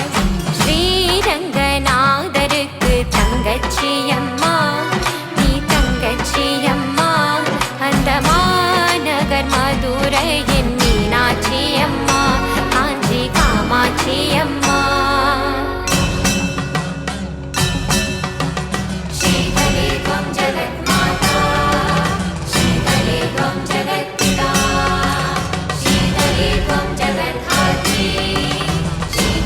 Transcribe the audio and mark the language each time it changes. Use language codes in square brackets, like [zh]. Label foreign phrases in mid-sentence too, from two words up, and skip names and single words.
[ta] ஸ்ரீரங்கநாதருக்கு தங்கச்சியம்மா நீ தங்கச்சியம்மா. அந்த மாநகர் மதுரையின் மீனாட்சியம்மா காஞ்சி காமாட்சியம்மா. [sa] ஸ்ரீதலே त्वं जगन्माता श्रीधरे त्वं जगत्पिता श्रीधरे त्वं जगद्धात्री